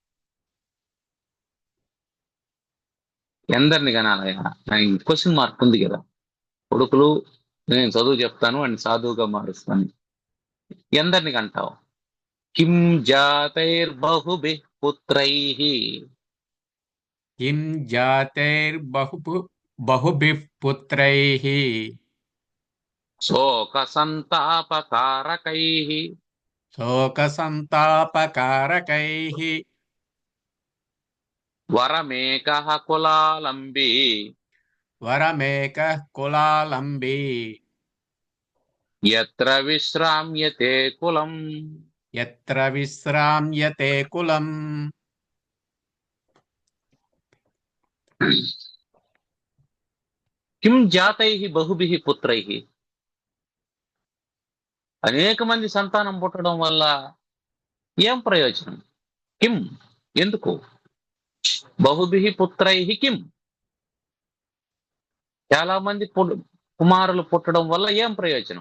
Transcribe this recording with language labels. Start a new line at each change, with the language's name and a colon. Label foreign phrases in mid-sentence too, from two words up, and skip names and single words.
Telugu: ఎందరిని కనాలి?
English: question mark
Telugu: ఉంది కదా. కొడుకులు, నేను చదువు చెప్తాను అని సాధువుగా మారుస్తాను. ఎందరిని కంటావు?
Sanskrit: కిం జాతైర్బహుభిః పుత్రైః किं जातैर्बहुभिः पुत्रैः శోక సంతాపకారకైః शोकसन्तापकारकैः వరమేకః కులాలంబీ वरमेकः कुलालम्बी యత్ర విశ్రామ్యతే కులం. यत्र विश्राम्यते कुलम् కిం జాతైః బహుభిః పుత్రైః,
Telugu: అనేక మంది సంతానం పుట్టడం వల్ల ఏం ప్రయోజనం? కిం, ఎందుకు?
Sanskrit: బహుభిః పుత్రైః కిం,
Telugu: చాలా మంది కుమారులు పుట్టడం వల్ల ఏం ప్రయోజనం?